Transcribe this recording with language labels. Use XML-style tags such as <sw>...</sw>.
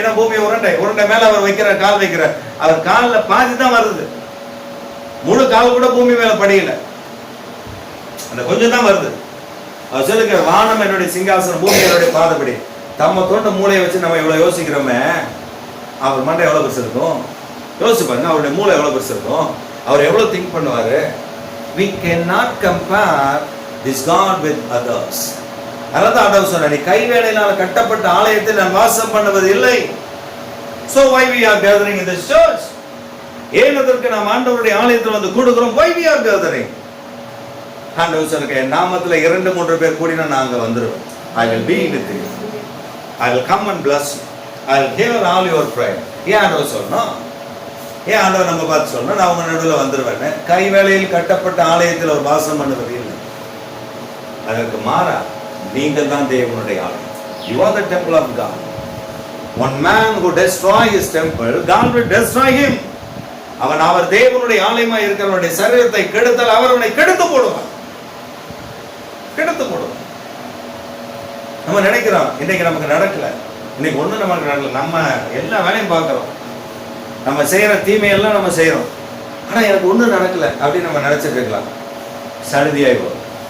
<ta>ஏன்னா பூமி உருண்டை மேல அவர் வைக்கிறார், கால் வைக்கிறார். அவர் காலில் பாதி தான் வருது, முழு கால் கூட பூமி மேல படியல, அந்த கொஞ்சம் தான் வருது. அவர் சொல்லுங்க, வானம் என்னுடைய சிங்காசனம், பூமி என்னுடைய பாதப்படி. தம்ம தோண்ட மூளையை வச்சு நம்ம எவ்வளவு யோசிக்கிறோமே, அவர் மண்டை எவ்வளவு பெருசு இருக்கும் யோசிச்சு பாருங்க. அவருடைய மூளை எவ்வளவு பெருசு இருக்கும், அவர் எவ்வளவு திங்க் பண்ணுவாரு.</ta> <en>We cannot compare this God with others.</en> <ta>அதான் ஆண்டவர் சொன்னார், நீ கைவேலையினால் கட்டப்பட்ட ஆலயத்தில் நான் வாசம் பண்ணுவது இல்லை.</ta> <en>So why we are gathering in this church?</en> <ta>ஏன் அதற்கு நாம் ஆண்டவருடைய ஆலயத்தில் வந்து கூடுகிறோம்?</ta> <en>Why we are gathering?</en> <ta>ஆண்டவர் சொன்னார், என் நாமத்தில் 2-3 பேர் கூடினா நான் அங்க வந்துருவேன்.</ta> <en>I will be with you. I will come and bless you. I will hear all your prayer.</en> <ta>ஏன் ஆண்டவர் சொன்னோம்? ஏன் ஆண்டவர் நம்ம பார்த்து சொன்னோம், நான் உங்க நடுவில் வந்துருவேன். கைவேலையில் கட்டப்பட்ட ஆலயத்தில் ஒரு வாசம் பண்ணுவது இல்லை. அதற்கு மாறா நீங்கள் தான் தேவனுடைய ஆலயம்.</ta> <en>You are the temple of God. One man who destroy his temple, God will destroy him.</en> <ta>அவர் தேவனுடைய ஆலயமா இருக்கிறவனுடைய சரீரத்தை கெடுத்தால் அவர் அவனை கெடுத்து போடுவார். நம்ம நினைக்கிறோம் இன்னைக்கு நமக்கு நடக்கல, இன்னைக்கு ஒண்ணு நமக்கு நடக்கல, நம்ம எல்லா வேலையும் பார்க்கிறோம், நம்ம செய்யற தீமையெல்லாம் நம்ம செய்யறோம், ஆனா எனக்கு ஒண்ணு நடக்கல அப்படின்னு நம்ம நினைச்சிட்டு இருக்கலாம். சடுதியாய் வரும்.</ta>